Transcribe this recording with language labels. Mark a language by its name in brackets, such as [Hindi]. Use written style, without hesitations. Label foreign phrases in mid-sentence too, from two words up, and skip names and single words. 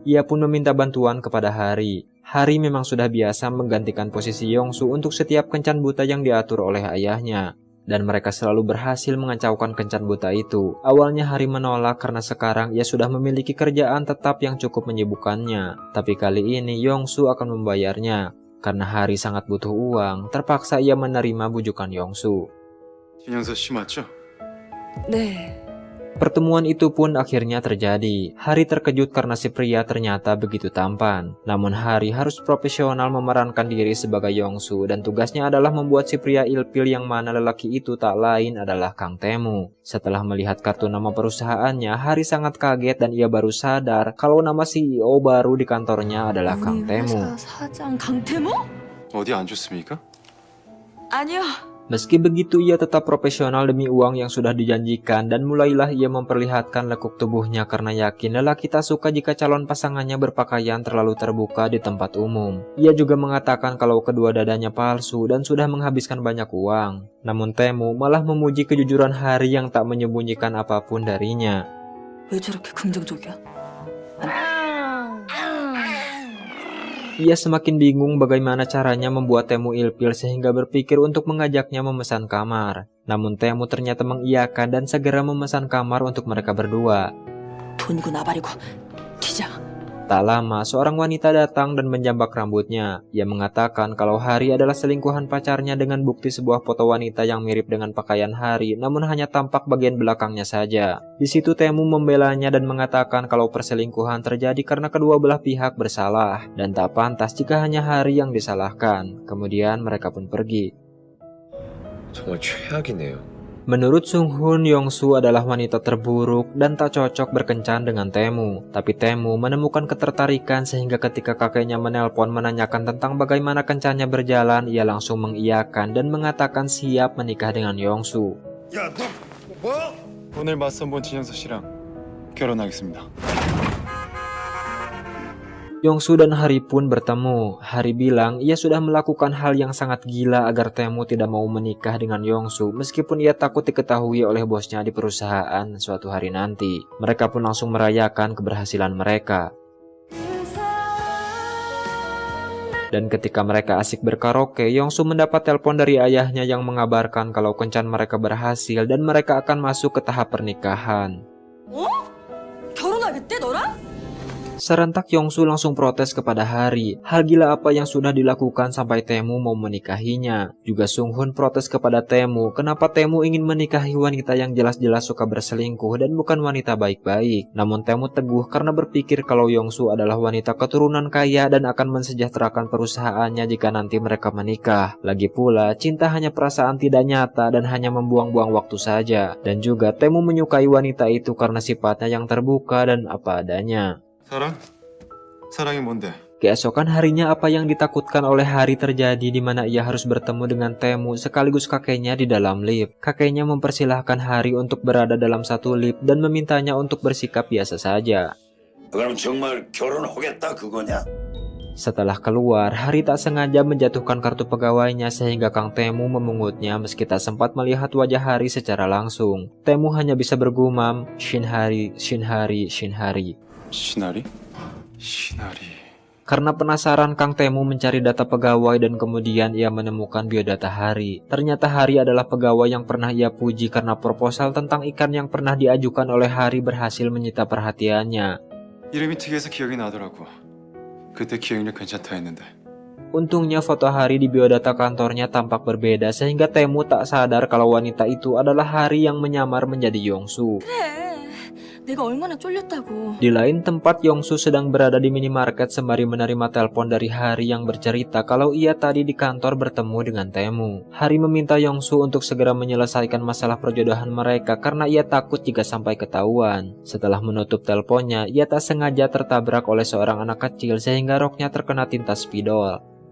[Indonesian] Ia pun meminta bantuan kepada Hari. Hari memang sudah biasa menggantikan posisi Yongsu untuk setiap kencan buta yang diatur oleh ayahnya. Dan mereka selalu berhasil mengacaukan kencan buta itu. Awalnya Hari menolak karena sekarang ia sudah memiliki kerjaan tetap yang cukup menyibukkannya. Tapi kali ini Yongsu akan membayarnya. Karena Hari sangat butuh uang, terpaksa ia menerima bujukan Yongsu. [Korean] 신영서 씨 맞죠? 네. [Indonesian] Pertemuan itu pun akhirnya terjadi. Hari terkejut karena si pria ternyata begitu tampan. Namun Hari harus profesional memerankan diri sebagai Yongsu dan tugasnya adalah membuat si pria ilfil yang mana lelaki itu tak lain adalah Kang Taemu. Setelah melihat kartu nama perusahaannya, Hari sangat kaget dan ia baru sadar kalau nama CEO baru di kantornya adalah Kang Taemu. [Korean] 사장 강태무? 어디 안 좋습니까? 아니요. [Indonesian] Meski begitu, ia tetap profesional demi uang yang sudah dijanjikan dan mulailah ia memperlihatkan lekuk tubuhnya karena yakin lelaki tak suka jika calon pasangannya berpakaian terlalu terbuka di tempat umum. Ia juga mengatakan kalau kedua dadanya palsu dan sudah menghabiskan banyak uang. Namun Taemu malah memuji kejujuran Hari yang tak menyembunyikan apapun darinya. [Korean] 왜 저렇게 긍정적이야? [Indonesian] Ia semakin bingung bagaimana caranya membuat Taemu ilfil sehingga berpikir untuk mengajaknya memesan kamar. Namun Taemu ternyata mengiyakan dan segera memesan kamar untuk mereka berdua. [Korean] 돈이고 나발이고 기자. [Indonesian] Tak lama, seorang wanita datang dan menjambak rambutnya. Ia mengatakan kalau Hari adalah selingkuhan pacarnya dengan bukti sebuah foto wanita yang mirip dengan pakaian Hari, namun hanya tampak bagian belakangnya saja. Di situ Taemu membelanya dan mengatakan kalau perselingkuhan terjadi karena kedua belah pihak bersalah, dan tak pantas jika hanya Hari yang disalahkan. Kemudian mereka pun pergi. [Korean] 정말 최악이네요. [Indonesian] Menurut Sunghun, Yongsu adalah wanita terburuk dan tak cocok berkencan dengan Taemu. Tapi Taemu menemukan ketertarikan sehingga ketika kakeknya menelpon menanyakan tentang bagaimana kencannya berjalan, ia langsung mengiyakan dan mengatakan siap menikah dengan Yongsu. [Korean] 야, 너 뭐? 오늘 맞선 본 진영서 씨랑 결혼하겠습니다. [Indonesian] Yongsu dan Hari pun bertemu. Hari bilang ia sudah melakukan hal yang sangat gila agar Taemu tidak mau menikah dengan Yongsu meskipun ia takut diketahui oleh bosnya di perusahaan suatu hari nanti. Mereka pun langsung merayakan keberhasilan mereka. Dan ketika mereka asik berkaraoke, Yongsu mendapat telepon dari ayahnya yang mengabarkan kalau kencan mereka berhasil dan mereka akan masuk ke tahap pernikahan. [Korean] 어? 결혼하겠대 너랑? [Indonesian] Serentak Yongsu langsung protes kepada Hari. Hal gila apa yang sudah dilakukan sampai Taemu mau menikahinya. Juga Sunghun protes kepada Taemu. Kenapa Taemu ingin menikahi wanita yang jelas-jelas suka berselingkuh dan bukan wanita baik-baik. Namun Taemu teguh karena berpikir kalau Yongsu adalah wanita keturunan kaya dan akan mensejahterakan perusahaannya jika nanti mereka menikah. Lagi pula, cinta hanya perasaan tidak nyata dan hanya membuang-buang waktu saja. Dan juga Taemu menyukai wanita itu karena sifatnya yang terbuka dan apa adanya. [Korean] 사랑? 사랑이 뭔데? [Indonesian] Keesokan harinya apa yang ditakutkan oleh Hari terjadi di mana ia harus bertemu dengan Taemu sekaligus kakeknya di dalam lift. Kakeknya mempersilahkan Hari untuk berada dalam satu lift dan memintanya untuk bersikap biasa saja. [Korean] 그럼 정말 결혼하겠다 그거냐? [Indonesian] Setelah keluar, Hari tak sengaja menjatuhkan kartu pegawainya sehingga Kang Taemu memungutnya meski tak sempat melihat wajah Hari secara langsung. Taemu hanya bisa bergumam, Shin Hari, Shin Hari, Shin Hari. [Korean] 시나리? 시나리... [Indonesian] Karena penasaran, Kang Taemu mencari data pegawai dan kemudian ia menemukan biodata Hari. Ternyata Hari adalah pegawai yang pernah ia puji karena proposal tentang ikan yang pernah diajukan oleh Hari berhasil menyita perhatiannya. [Korean] 이름이 특이해서 기억이 나더라고. 그때 기억력 괜찮다 했는데. [Indonesian] Untungnya foto Hari di biodata kantornya tampak berbeda sehingga Taemu tak sadar kalau wanita itu adalah Hari yang menyamar menjadi Yongsu. [Korean] 내가 얼마나 쫄렸다고. [Indonesian] Di lain tempat, Yongsu sedang berada di minimarket sembari menerima telepon dari Hari yang bercerita kalau ia tadi di kantor bertemu dengan Taemu. Hari meminta Yongsu untuk segera menyelesaikan masalah perjodohan mereka karena ia takut jika sampai ketahuan. Setelah menutup teleponnya, ia tak sengaja tertabrak oleh seorang anak kecil sehingga roknya terkena tinta spidol.